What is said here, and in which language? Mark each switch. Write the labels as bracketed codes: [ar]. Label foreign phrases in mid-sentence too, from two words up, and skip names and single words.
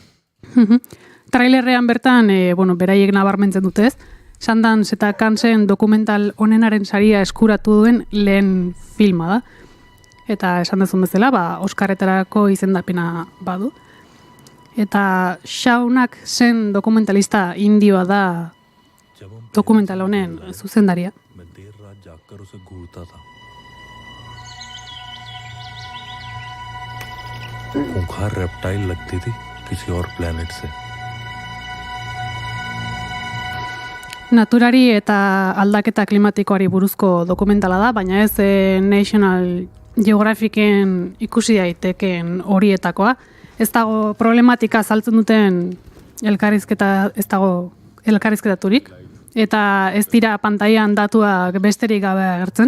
[eu] Trailerrean bertan, beraiek nabarmentzen dutez, Sundance eta Cancen dokumental onenaren saria eskuratu duen lehen filma da. Eta esan dezun bezala, Oscarretarako izendapena badu. Eta Shaunak zen dokumentalista indioa da dokumental honen zuzendaria. [hi] खूंखार रेप्टाइल लगती थी किसी और प्लेनेट से. [eu] Naturari eta aldaketa klimatikoari buruzko dokumentala da, baina ez National Geographicen ikusi daiteken horietakoa. Ez dago problematika azaltzen duten elkarrizketa, ez dago elkarrizketaturik, eta ez dira pantailan datuak besterik gabe agertzen.